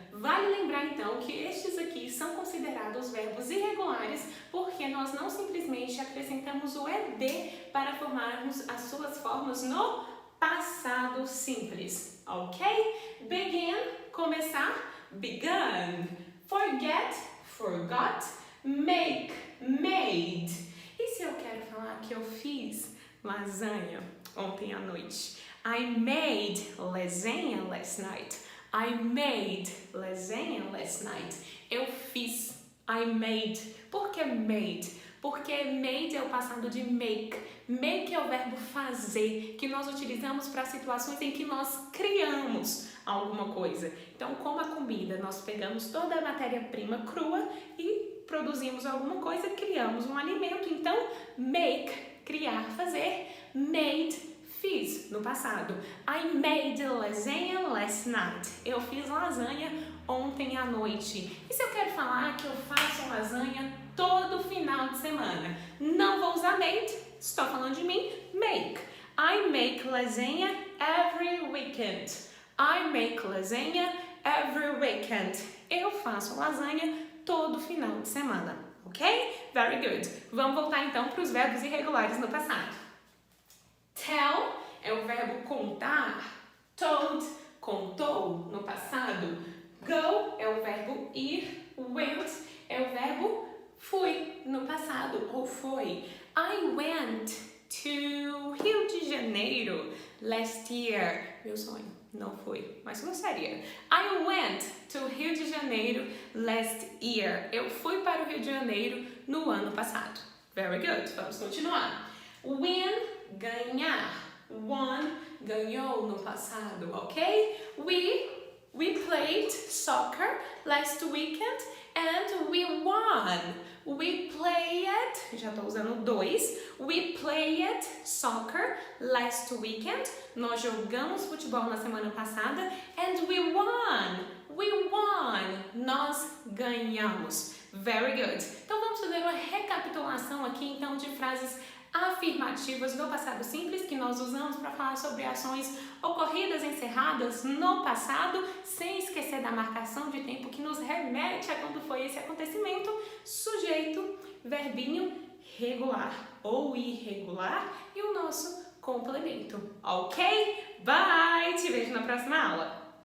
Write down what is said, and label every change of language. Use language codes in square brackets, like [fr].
[pt] Vale lembrar então que estes aqui são considerados verbos irregulares porque nós não simplesmente acrescentamos o ed para formarmos as suas formas no passado simples, ok? [en] Begin, começar, began. Forget, forgot. [pt] Make, made. E se eu quero falar que eu fiz lasanha ontem à noite? [en] I made lasagna last night. I made lasagna last night. [pt] Eu fiz. [en] I made. [pt] Por que made? Porque made é o passado de make. Make é o verbo fazer, que nós utilizamos para situações em que nós criamos alguma coisa. Então, como a comida, nós pegamos toda a matéria-prima crua e produzimos alguma coisa, criamos um alimento. Então, make, criar, fazer. Made, fiz no passado. [en] I made lasagna last night. [pt] Eu fiz lasanha ontem à noite. E se eu quero falar que eu faço lasanha todo final de semana? Não vou usar made, estou falando de mim, make. [en] I make lasagna every weekend. I make lasagna every weekend. [pt] Eu faço lasanha todo final de semana, ok? [en] Very good. [pt] Vamos voltar então para os verbos irregulares no passado. Tell é o verbo contar. Told, contou no passado. Go é o verbo ir. Went é o verbo fui no passado ou foi. [en] I went to Rio de Janeiro last year. [pt] Meu sonho. Não fui, mas gostaria. [en] I went to Rio de Janeiro last year. [pt] Eu fui para o Rio de Janeiro no ano passado. [en] Very good. [pt] Vamos continuar. Win, ganhar. Won, ganhou no passado, ok? [en] We played soccer last weekend and we won. We played, [pt] já estou usando dois. [en] We played soccer last weekend. [pt] Nós jogamos futebol na semana passada [en] and we won. We won. [pt] Nós ganhamos. [en] Very good. [pt] Então vamos fazer uma recapitulação aqui então de frases afirmativas do passado simples que nós usamos para falar sobre ações ocorridas, encerradas no passado, sem esquecer da marcação de tempo que nos remete a quando foi esse acontecimento, sujeito, verbinho regular ou irregular e o nosso complemento. Ok? Bye! Te vejo na próxima aula!